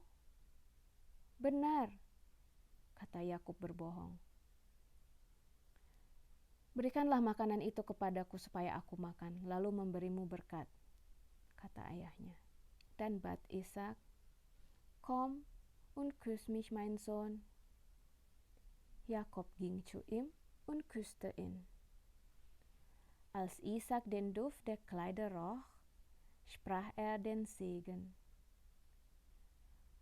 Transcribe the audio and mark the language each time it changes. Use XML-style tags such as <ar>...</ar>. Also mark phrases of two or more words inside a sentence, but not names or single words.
<id>Benar, kata Yakub berbohong. Berikanlah makanan itu kepadaku supaya aku makan, lalu memberimu berkat, kata ayahnya.</id> <de>Dan bat Ishak, komm und küss mich, mein Sohn. Jakob ging zu ihm und küsste ihn. Als Ishak den Duft der Kleider roch, sprach er den Segen.</de>